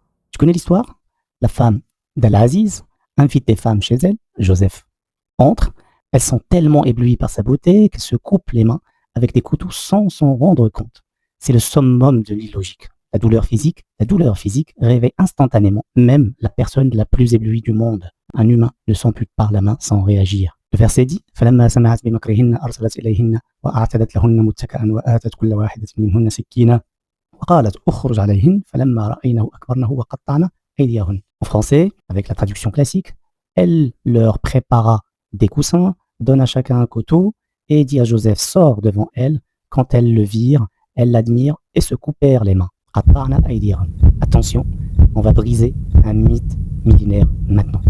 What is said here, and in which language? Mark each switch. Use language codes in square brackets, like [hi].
[fr] Tu connais l'histoire? La femme d'Al-Aziz invite des femmes chez elle, Joseph entre, elles sont tellement éblouies par sa beauté qu'elles se coupent les mains avec des couteaux sans s'en rendre compte. C'est le summum de l'illogique. La douleur physique réveille instantanément même la personne la plus éblouie du monde. Un humain ne s'ampute pas la main sans réagir. Le verset dit [ar] فَلَمَّا سَمِعَتْ بِمَكْرِهِنَّ أَرْسَلَتْ إِلَيْهِنَّ وَأَعْتَدَتْ لَهُنَّ مُتَّكَأً وَآتَتْ كُلَّ واحدة منهن سكينا وقالت اخرج عليهن فلما رأينه أكبرنه وقطعن أيديهن. [fr] En français, avec la traduction classique, elle leur prépara des coussins, donne à chacun un couteau et dit à Joseph sors devant elle. Quand elles le virent, elles l'admirent et se coupèrent les mains. Attention, on va briser un mythe millénaires maintenant.